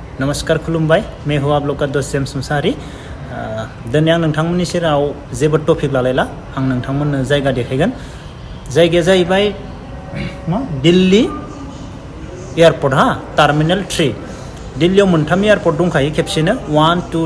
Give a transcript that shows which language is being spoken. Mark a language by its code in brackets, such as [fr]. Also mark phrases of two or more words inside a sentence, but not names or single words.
[brx] नमस्कार खुलुमबाय [hi] मैं हूँ आप लोग का दोस्त [brx] जेम्स मुसाहारी दिनै आं नोंथांमोननि सेराव जेबो टपिक लालायला आं नोंथांमोननो जायगा देखायगोन जायगाया जाहैबाय मा दिल्ली एयारपर्ट हा टार्मिनेल 3 दिल्लीयाव मोनथाम एयारपर्ट दंखायो खेबसेनो 1 2